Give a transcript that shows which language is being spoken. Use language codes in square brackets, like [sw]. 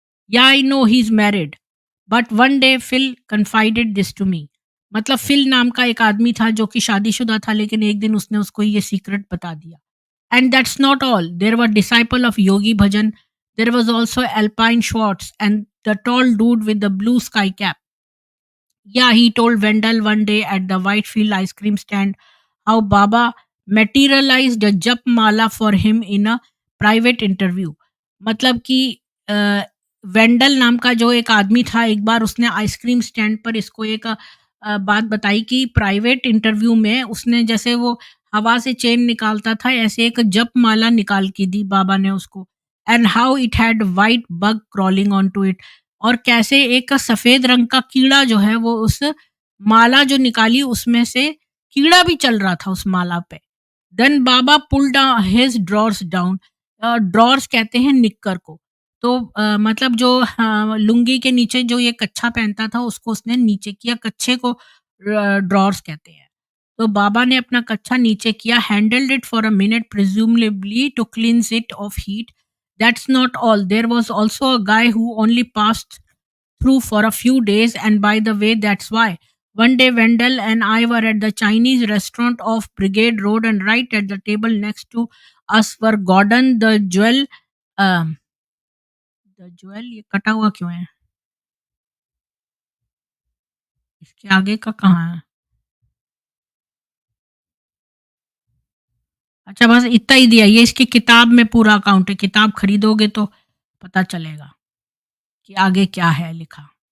[en] yeah I know he is married but one day Phil confided this to me, [hi] मतलब fill नाम का एक आदमी था जो कि शादीशुदा था, लेकिन एक दिन उसने उसको ये सीक्रेट बता दिया। [en] And that's not all, there were disciple of Yogi Bhajan, there was also alpine shorts and the tall dude with the blue sky cap. Yeah, he told Wendell one day at the Whitefield ice cream stand how Baba materialized a jap mala for him in a private interview. [hi] मतलब कि वेंडल नाम का जो एक आदमी था, एक बार उसने आइसक्रीम स्टैंड पर इसको एक बात बताई कि प्राइवेट इंटरव्यू में उसने जैसे वो हवा से चेन निकालता था, ऐसे एक जप माला निकाल के दी बाबा ने उसको. [en] and how it had white bug crawling on to it, [hi] और कैसे एक सफेद रंग का कीड़ा जो है वो उस माला जो निकाली उसमें से कीड़ा भी चल रहा था उस माला पे. [en] Then Baba pulled his drawers down. [hi] Drawers कहते हैं निक्कर को. तो मतलब जो लुंगी के नीचे जो ये कच्छा पहनता था उसको उसने नीचे किया, कच्छे को ड्रॉर्स कहते हैं. तो बाबा ने अपना कच्छा नीचे किया, [en] Handled it for a minute presumably to cleanse it of heat. That's not all. There was also a guy who only passed through for a few days, and by the way, that's why. One day, Wendell and I were at the Chinese restaurant off Brigade Road, and right at the table next to us were Gordon the Jewel. [hi] Um, the Jewel, ये कटा हुआ क्यों है? इसके आगे का कहाँ है? अच्छा, बस इतना ही दिया. ये इसकी किताब में पूरा अकाउंट है. किताब खरीदोगे तो पता चलेगा कि आगे क्या है लिखा.